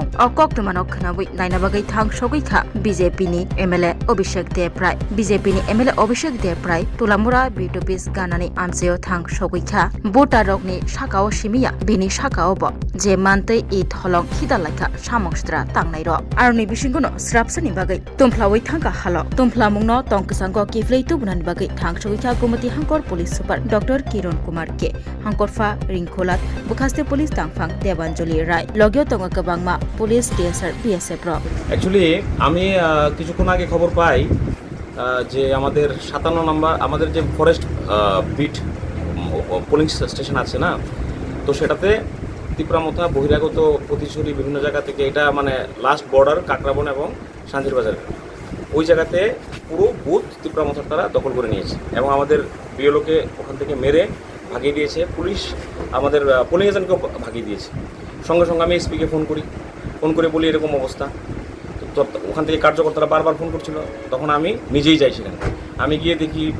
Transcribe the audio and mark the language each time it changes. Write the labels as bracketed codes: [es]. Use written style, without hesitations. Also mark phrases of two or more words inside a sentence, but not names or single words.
[trp] O Kok Tumanok Khanawi Nainabagai Thang Shogui Kha BJP ni MLA Abhishek Debrai BJP ni MLA Abhishek Debrai Tulamura Bit Office Ganani Amchayo Thang Shogui Kha Bota Rock ni Shakao Shimiya bini Shakao bo je mantei I tholong hidalaika samongstra tangnai ro arni bisingono srapsani bagai tumflawai thangka halo tumflamungno tongksango kiflei tubunani bagai thangsoika gumati hangkor [en] police super [trp] Dr. Kiron Kumar ke hangkorfa ringkholat bukhaste police tangphang Debanjali Rai logyo tonga kabangma police DSR BSF ro [bn] অ্যাকচুয়ালি আমি কিছুক্ষণ আগে খবর পাই যে আমাদের 57 নম্বর আমাদের যে [en] forest beat polling station [bn] আছে না তো সেটাতে তিপ্রামথা বহিরাগত প্রতিচুরি বিভিন্ন জায়গা থেকে এটা মানে [en] last border [bn] কাকরাবন এবং শান্তিরবাজার ওই জায়গাতে পুরো বুথ তিপ্রামথার তারা দখল করে নিয়েছে এবং আমাদের বিএলওকে ওখান থেকে মেরে ভাগিয়ে দিয়েছে পুলিশ আমাদের [en] polling agentকেও [bn] ভাগিয়ে দিয়েছে সঙ্গে সঙ্গে আমি এসপিকে ফোন করে বলি এরকম অবস্থা তো ওখান থেকে কার্যকর্তারা বারবার ফোন করছিল তখন আমি নিজেই যাই সেখানে আমি গিয়ে দেখি